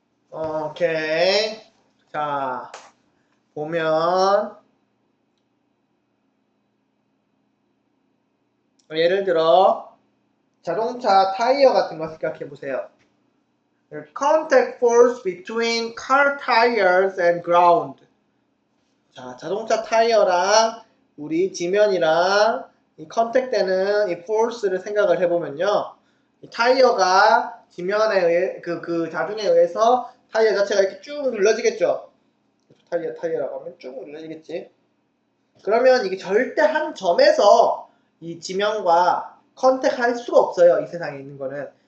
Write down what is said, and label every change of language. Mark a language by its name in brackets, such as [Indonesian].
[Korean] 오케이. 자, 보면 예를 들어 자동차 타이어 같은 거 생각해 보세요. [English] Contact force between car tires and ground. [Korean] 자, 자동차 타이어랑 우리 지면이랑 이 컨택되는 이 포스를 생각을 해보면요. 이 타이어가 지면에 의해 그 자중에 의해서 타이어 자체가 이렇게 쭉 눌러지겠죠. 타이어라고 하면 쭉 눌러지겠지. 그러면 이게 절대 한 점에서 이 지면과 컨택할 수가 없어요. 이 세상에 있는 거는.